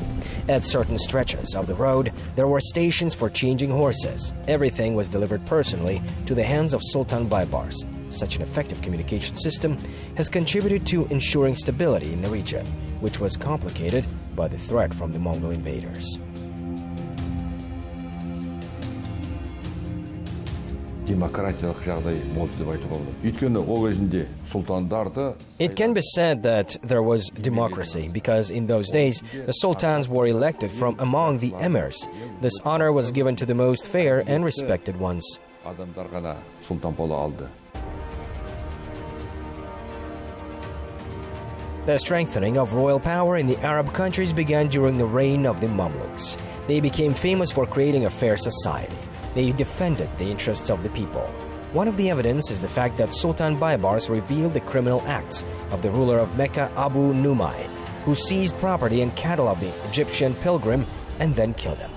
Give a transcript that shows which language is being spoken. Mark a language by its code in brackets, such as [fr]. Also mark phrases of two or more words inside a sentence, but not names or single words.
[en] At certain stretches of the road, there were stations for changing horses. Everything was delivered personally to the hands of Sultan Baibars. Such an effective communication system has contributed to ensuring stability in the region, which was complicated by the threat from the Mongol invaders. [kk] Демократиялық жағдай болды деп айтуға болады. Өйткені ол кезінде сұлтандарды [en] It can be said that there was democracy because in those days the sultans were elected from among the emirs. This honor was given to the most fair and respected ones. [kk] адамдар ғана сұлтан бола алды. [en] The strengthening of royal power in the Arab countries began during the reign of the Mamluks. They became famous for creating a fair society. They defended the interests of the people. One of the evidence is the fact that Sultan Baibars revealed the criminal acts of the ruler of Mecca, Abu Numai, who seized property and cattle of the Egyptian pilgrim and then killed him.